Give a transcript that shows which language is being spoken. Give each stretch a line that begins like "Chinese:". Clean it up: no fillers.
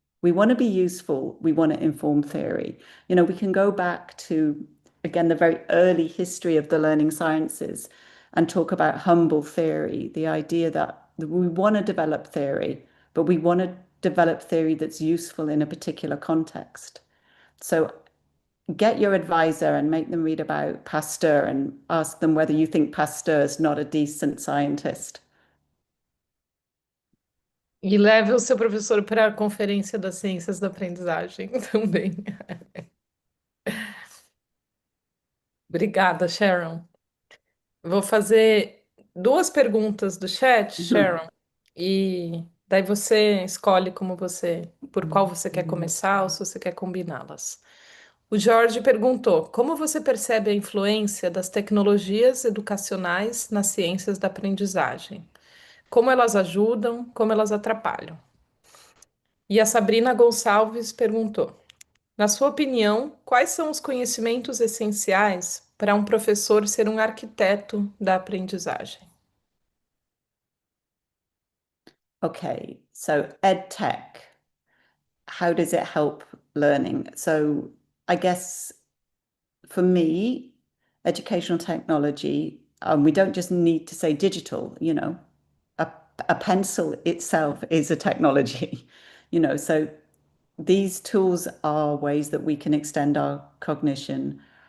English: We want to be useful, we want to inform theory. We can go back to, again, the very early history of the learning sciences and talk about humble theory, the idea that we want to develop theory, but we want to develop theory that's useful in a particular context. So get your advisor and make them read about Pasteur and ask them whether you think Pasteur is not a decent scientist.
Portuguese: E leve o seu professor para a Conferência das Ciências da Aprendizagem também. Obrigada, Sharon. Vou fazer duas perguntas do chat, Sharon, e daí você escolhe por qual você quer começar ou se você quer combiná-las. O Jorge perguntou: como você percebe a influência das tecnologias educacionais nas ciências da aprendizagem? Como elas ajudam, como elas atrapalham? E a Sabrina Gonçalves perguntou: na sua opinião, quais são os conhecimentos essenciais para um professor ser um arquiteto da aprendizagem?
English: Okay, so ed tech, how does it help learning? So I guess for me, educational technology, we don't just need to say digital, a pencil itself is a technology, so these tools are ways that we can extend our cognition.